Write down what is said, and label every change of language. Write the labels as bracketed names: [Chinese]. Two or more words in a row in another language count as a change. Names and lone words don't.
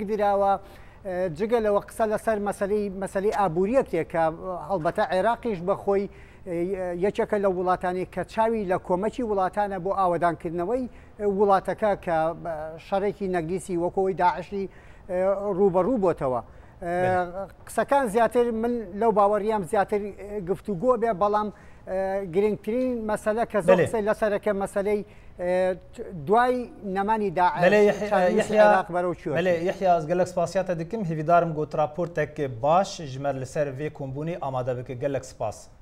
[Central Kurdish] دراوە جگە لەوە قسە لەسەر مەسەلەی ئابووریەکێک کە هەڵبەتە عێراقیش بەخۆی یەکێکە لە وڵاتانی کە چاوی لە کۆمەکی وڵاتانە بۆ ئاوەدانکردنەوەی وڵاتەکە کە شەڕێکی نەگلیسی وەکەوەی داعشی ڕوبەڕوو بۆتەوە قسەکان زیاتر من لەو باوەڕیام زیاتر گفتوگۆ بێ بەڵام گرنگترین مەسەلە کە زۆر قسەی لەسەرەکە مەسەلەی دوای نەمانی داعش بەرەو چوە [Kurdish] یحیی ئەس gelek spasiyata dikim hêvîdarim got raportek baş ji me li ser vê kombûnê amade bike gelek spas